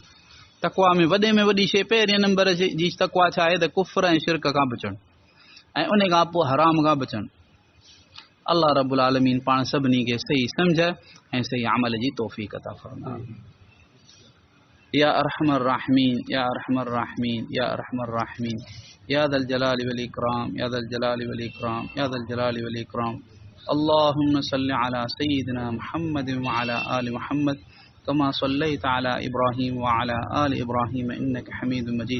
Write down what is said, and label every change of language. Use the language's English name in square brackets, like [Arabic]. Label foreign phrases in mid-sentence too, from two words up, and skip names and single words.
[Sindhi] तक़वा में वॾी शइ पहिरें नंबर जी तक़वा छा आहे? त कुफ़्र ऐं शिरक खां बचणु ऐं उन खां पोइ हराम खां बचणु। अल्लाह [Arabic] رب العالمين [Sindhi] पाण सभिनी खे सही सम्झ ऐं सही अमल जी तौफ़ीक़ अता फ़रमाए। [Arabic] يا أرحم الراحمين يا أرحم الراحمين يا أرحم الراحمين يا ذا الجلال والإكرام يا ذا الجلال والإكرام يا ذا الجلال والإكرام. اللهم صل على سيدنا محمد وعلى آل محمد كما صليت على إبراهيم وعلى آل إبراهيم إنك حميد مجيد.